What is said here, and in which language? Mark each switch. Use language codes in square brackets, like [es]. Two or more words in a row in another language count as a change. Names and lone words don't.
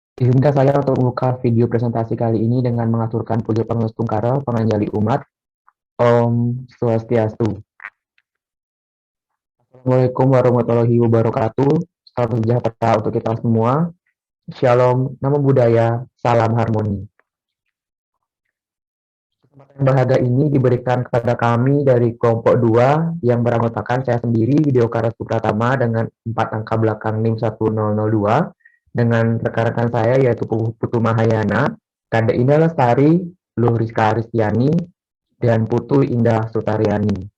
[id] Izinkan saya untuk membuka video presentasi kali ini dengan mengaturkan [ban] pujo pangestu panganjali umat. Om Swastiastu. [ar] السلام عليكم ورحمة الله وبركاته. [id] Salam sejahtera untuk kita semua. Shalom, [pi] namo buddhaya, [id] salam harmoni. Kesempatan yang berharga ini diberikan kepada kami dari kelompok 2 yang beranggotakan saya sendiri, Widyokara Supratama dengan 4 angka belakang NIM 1002 dengan rekan-rekan saya yaitu Putu Mahayana, Kade Indah Lestari, Luh Rizka Aristiani, dan Putu Indah Sutariani.